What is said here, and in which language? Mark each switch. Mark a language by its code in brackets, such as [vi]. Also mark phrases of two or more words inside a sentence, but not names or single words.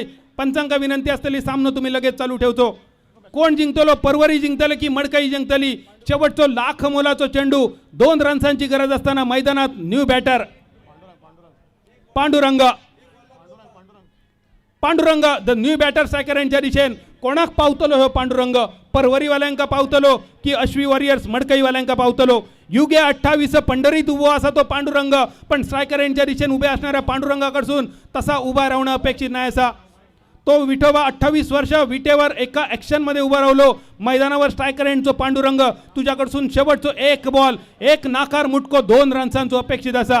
[kok] पंचांका विनंती असतली सामनो तुम्ही लगेच चालू ठेवचो. कोण जिंकतलो परवरी जिंकतले की मडकई जिंकतली. शेवटचो लाख मोलाचो चेंडू 2 रन्सांची गरज असताना मैदानात [en] new batter [kok] पांडुरंग [en] the new batter [kok] स्ट्रायकर यांच्या दिशेन कोणाक पावतलो हो पांडुरंग. परवरीवाल्यांका पावतलो की अश्वी वॉरियर्स मडकईवाल्यांका पावतलो. [mr] युगे 28 पंढरीत उभो असा तो पांडुरंग पण स्ट्रायकर यांच्या दिशेन उभे असणाऱ्या पांडुरंगाकडसून तसा उभा राहणं अपेक्षित नाही असा. तो विठोबा 28 वर्ष विटेवर एका ॲक्शनमध्ये उभा राहिलो. [kok] मैदानावर स्ट्रायकर यांचो पांडुरंग तुझ्याकडसून शेवटचो 1 बॉल 1 नाकार मुटको 2 रन्सांचो अपेक्षित असा.